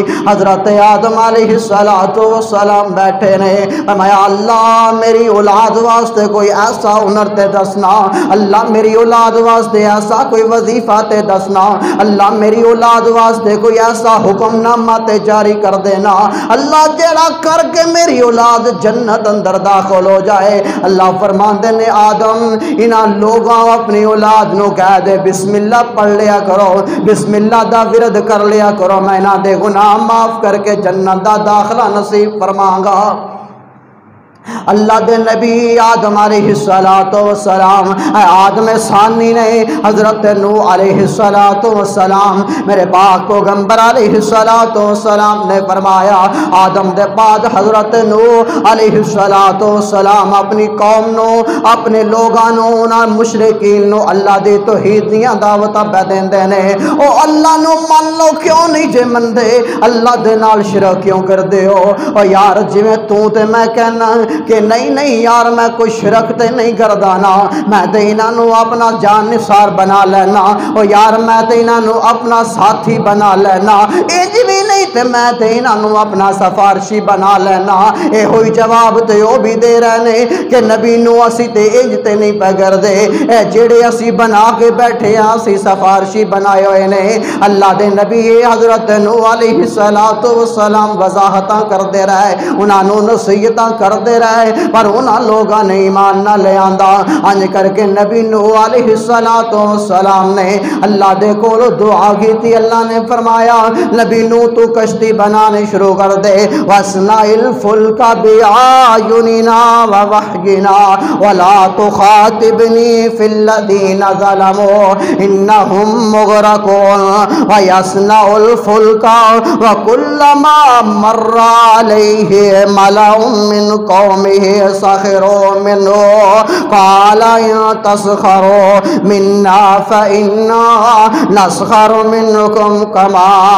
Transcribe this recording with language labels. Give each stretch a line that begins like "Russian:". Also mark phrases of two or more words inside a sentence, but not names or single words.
Punjabi: حضرت آدم
Arabic: علیہ السلام
Punjabi: بیٹھے نے، فرمایا اللہ میری اولاد واسطے کوئی ایسا ہنر تے دسنا، اللہ میری اولاد واسطے ایسا کوئی وظیفہ تے دسنا، اللہ میری اولاد واسطے کوئی ایسا حکم نامہ تے جاری کر دینا، اللہ جڑا کر کے میری اولاد جنت اندر داخل ہو جائے۔ اللہ فرماندے نے آدم انہاں لوگاں اپنی اولاد نو کہہ دے
Arabic: بسم اللہ
Punjabi: پڑھ لیا کرو،
Arabic: بسم اللہ
Punjabi: دا ورد کر لیا کرو، میں انہاں دے گناہ معاف کر کے جنت دا داخلہ نصیب فرماؤں گا۔ اللہ دے نبی آدم
Arabic: علیہ السلام،
Punjabi: آدم ثانی نے حضرت نوح
Arabic: علیہ السلام،
Punjabi: میرے پاک پیغمبر
Arabic: علیہ السلام
Punjabi: نے فرمایا، آدم دے بعد حضرت نوح علیہ السلام اپنی قوم نو، اپنے لوگاں نو، انہاں مشرکین نو اللہ دی توحید دیاں دعوتاں پہ دیندے نے۔ او اللہ نو مان لو کیوں نہیں جے مندے، اللہ دے نال شرک کیوں کر دے ہو؟ او یار جویں تو تے میں کہنا کہ نہیں یار میں کوئی شرک تے نہیں کردانا، میں تے انہاں نو اپنا جان نثار بنا لینا، او یار میں تے انہاں نو اپنا ساتھی بنا لینا، انج بھی نہیں تے میں تے انہاں نو اپنا سفارشی بنا لینا۔ اے ہوئی جواب تے او بھی دے رہے نے کہ نبی نو اسی تے انج تے نہیں پہ کر دے، اے جڑے اسی بنا کے بیٹھے ہاں اسی سفارشی بنائے ہوئے نے۔ اللہ دے نبی حضرت نوح
Arabic: علیہ السلام
Punjabi: وضاحتاں کر دے رہے، انہاں نو نصیحتاں کر دے رہے، پر انہاں لوگاں نے ایمان نہ لے آندا۔ انج کر کے نبی نوح
Arabic: علیہ السلام
Punjabi: نے اللہ دے کولو دعا کی تھی، اللہ نے فرمایا نبی نوح تو کشتی بنانے شروع کر دے،
Arabic: وَاصْنَعِ الْفُلْكَ بِأَعْيُنِنَا وَوَحْيِنَا وَلَا تُخَاطِبْنِي فِي الَّذِينَ ظَلَمُوا إِنَّهُمْ مُغْرَقُونَ وَيَصْنَعُ الْفُلْكَ وَكُلَّمَا مَرَّ عَلَيْهِ مَلَأٌ مِّنْ قَوْمِهِ سَخِرُوا مِنْهُ قَالَ إِن تَسْخَرُوا مِنَّا فَإِنَّا نَسْخَرُ مِنْكُمْ كَمَا